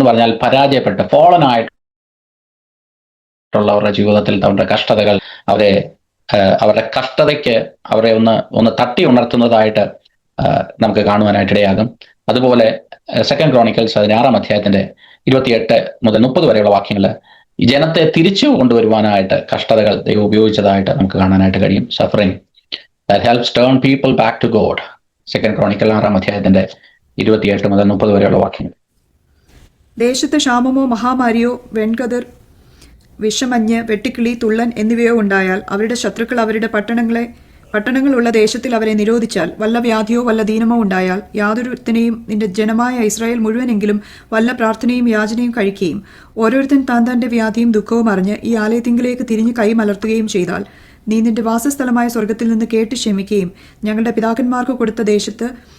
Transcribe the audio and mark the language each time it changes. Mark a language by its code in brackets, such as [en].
[ml] എന്ന് പറഞ്ഞാൽ പരാജയപ്പെട്ട് ഫോളൻ ആയിട്ടുള്ളവരുടെ ജീവിതത്തിൽ അവരുടെ കഷ്ടതകൾ അവരുടെ കഷ്ടതയ്ക്ക് അവരെ ഒന്ന് തട്ടി ഉണർത്തുന്നതായിട്ട് നമുക്ക് കാണുവാനായിട്ട് ഇടയാകും. അതുപോലെ 2 ക്രോണിക്കൽസ് 16-ാം അധ്യായത്തിന്റെ 28 മുതൽ 30 വരെയുള്ള വാക്യങ്ങൾ ഈ ജനത്തെ തിരിച്ചു കൊണ്ടുവരുവാനായിട്ട് കഷ്ടതകൾ ദൈവം ഉപയോഗിച്ചതായിട്ട് നമുക്ക് കാണാനായിട്ട് കഴിയും. [en] Suffering that helps turn people back to God. [ml] 2 chronicle 6-ാം അധ്യായത്തിന്റെ 28 മുതൽ 30 വരെയുള്ള വാക്യങ്ങൾ. ദേശത്ത് ക്ഷാമമോ മഹാമാരിയോ വെൺകതിർ വിഷമഞ്ഞ് വെട്ടിക്കിളി തുള്ളൻ എന്നിവയോ ഉണ്ടായാൽ അവരുടെ ശത്രുക്കൾ അവരുടെ പട്ടണങ്ങളുള്ള ദേശത്തിൽ അവരെ നിരോധിച്ചാൽ വല്ല വ്യാധിയോ വല്ല ദീനമോ ഉണ്ടായാൽ യാതൊരുത്തനെയും നിന്റെ ജനമായ ഇസ്രായേൽ മുഴുവനെങ്കിലും വല്ല പ്രാർത്ഥനയും യാചനയും കഴിക്കുകയും ഓരോരുത്തൻ താൻ തന്റെ വ്യാധിയും ദുഃഖവും അറിഞ്ഞ് ഈ ആലയത്തിങ്കിലേക്ക് തിരിഞ്ഞ് കൈ മലർത്തുകയും ചെയ്താൽ നീ നിന്റെ വാസസ്ഥലമായ സ്വർഗത്തിൽ നിന്ന് കേട്ട് ക്ഷമിക്കുകയും ഞങ്ങളുടെ പിതാക്കന്മാർക്ക് കൊടുത്ത ദേശത്ത്